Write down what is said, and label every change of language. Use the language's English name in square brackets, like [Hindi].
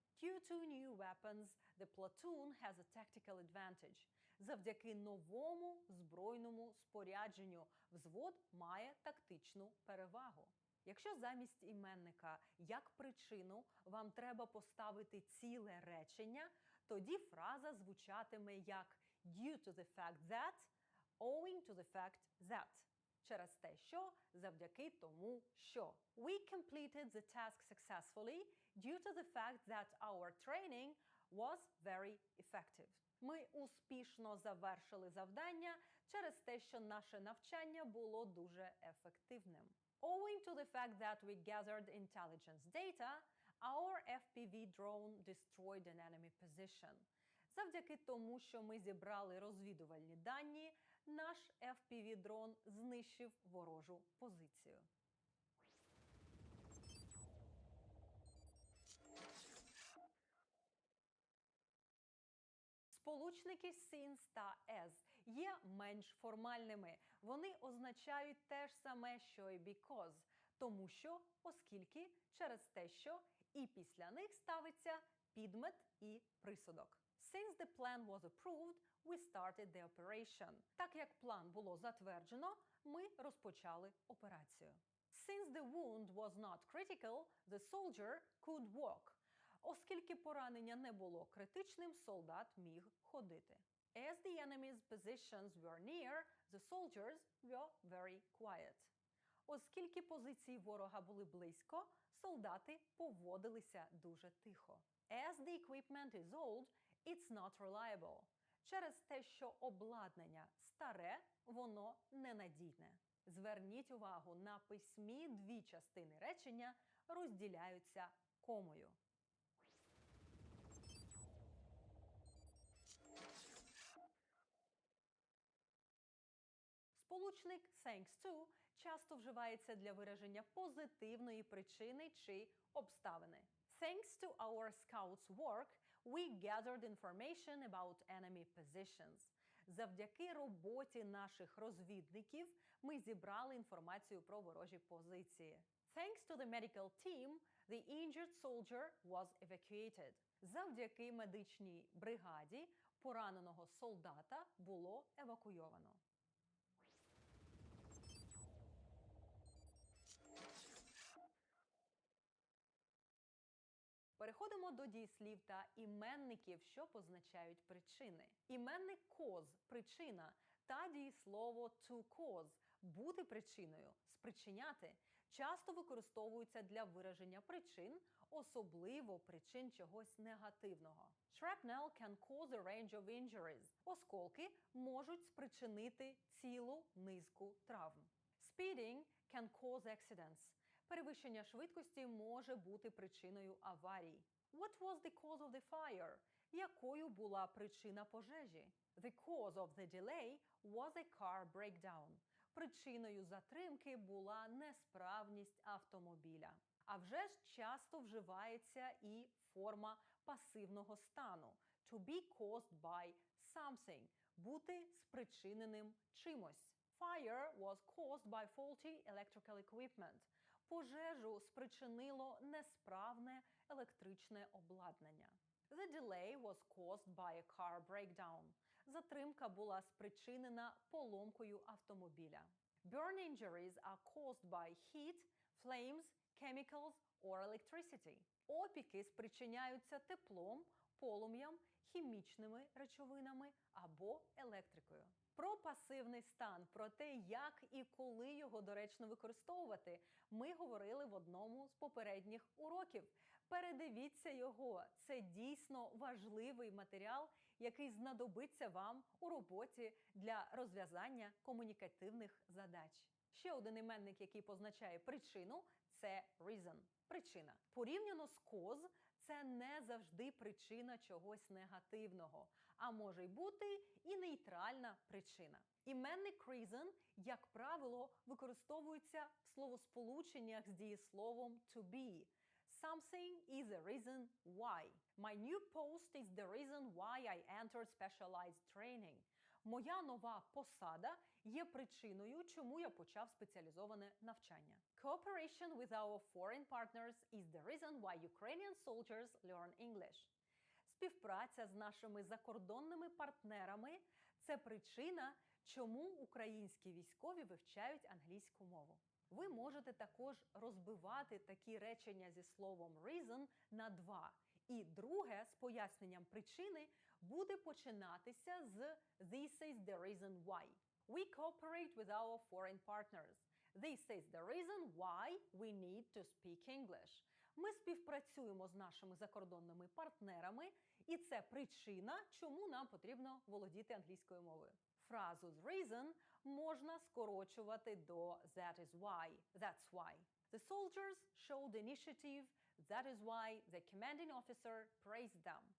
[English] Due to new weapons, the platoon has a tactical advantage. [Ukrainian] Завдяки новому збройному спорядженню взвод має тактичну перевагу. Якщо замість іменника як причину вам треба поставити ціле речення, тоді фраза звучатиме як [English] due to the fact that, [Ukrainian] owing to the fact that. через те, що завдяки тому, що. [English] We completed the task successfully due to the fact that our training was very effective. [Ukrainian] Ми успішно завершили завдання через те, що наше навчання було дуже ефективним. [English] Owing to the fact that we gathered intelligence data, our FPV drone destroyed an enemy position. [Ukrainian] Завдяки тому, що ми зібрали розвідувальні дані, наш FPV-дрон знищив ворожу позицію. Сполучники since та as є менш формальними. Вони означають те ж саме, що і because, тому що, оскільки, через те, що, і після них ставиться підмет і присудок. [English] Since the plan was approved, we started the operation. [Ukrainian] Так як план було затверджено, ми розпочали операцію. [English] Since the wound was not critical, the soldier could walk. [Ukrainian] Оскільки поранення не було критичним, солдат міг ходити. [English] As the enemy's positions were near, the soldiers were very quiet. [Ukrainian] Оскільки позиції ворога були близько, солдати поводилися дуже тихо. [English] As the equipment is old, it's not reliable. [Ukrainian] Через те, що обладнання старе, воно ненадійне. Зверніть увагу, на письмі дві частини речення розділяються комою. Сполучник thanks to часто вживається для вираження позитивної причини чи обставини. [English] Thanks to our scouts' work, we gathered information about enemy positions. [Ukrainian] Завдяки роботі наших розвідників ми зібрали інформацію про ворожі позиції. [English] Thanks to the medical team, the injured soldier was evacuated. [Ukrainian] Завдяки медичній бригаді пораненого солдата було евакуйовано. Переходимо до дієслів та іменників, що позначають причини. Іменник cause – причина, та дієслово to cause – бути причиною, спричиняти, часто використовуються для вираження причин, особливо причин чогось негативного. [English] Shrapnel can cause a range of injuries. [Ukrainian] Осколки можуть спричинити цілу низку травм. [English] Speeding can cause accidents. [Ukrainian] Перевищення швидкості може бути причиною аварій. [English] What was the cause of the fire? [Ukrainian] Якою була причина пожежі? [English] The cause of the delay was a car breakdown. [Ukrainian] Причиною затримки була несправність автомобіля. А вже ж часто вживається і форма пасивного стану. [English] To be caused by something. [Ukrainian] Бути спричиненим чимось. [English] Fire was caused by faulty electrical equipment. [Ukrainian] Пожежу спричинило несправне електричне обладнання. [English] The delay was caused by a car breakdown. [Ukrainian] Затримка була спричинена поломкою автомобіля. [English] Burn injuries are caused by heat, flames, chemicals or electricity. [Ukrainian] Опіки спричиняються теплом, полум'ям, хімічними речовинами або електрикою. Про пасивний стан, про те, як і коли його доречно використовувати, ми говорили в одному з попередніх уроків. Передивіться його. Це дійсно важливий матеріал, який знадобиться вам у роботі для розв'язання комунікативних задач. Ще один іменник, який позначає причину, це reason – причина. Порівняно з cause – це не завжди причина чогось негативного, а може й бути і нейтральна причина. Іменник reason, як правило, використовується в словосполученнях з дієсловом to be. [English] Something is a reason why. My new post is the reason why I entered specialized training. [Ukrainian] Моя нова посада є причиною, чому я почав спеціалізоване навчання. [English] Cooperation with our foreign partners is the reason why Ukrainian soldiers learn English. [Ukrainian] Співпраця з нашими закордонними партнерами – це причина, чому українські військові вивчають англійську мову. Ви можете також розбивати такі речення зі словом reason на два. І друге з поясненням причини буде починатися з [English] this is the reason why. We cooperate with our foreign partners. This is the reason why we need to speak English. [Ukrainian] Ми співпрацюємо з нашими закордонними партнерами, і це причина, чому нам потрібно володіти англійською мовою. Фразу з reason можна скорочувати до [English] that is why, that's why. The soldiers showed initiative, that is why the commanding officer praised them.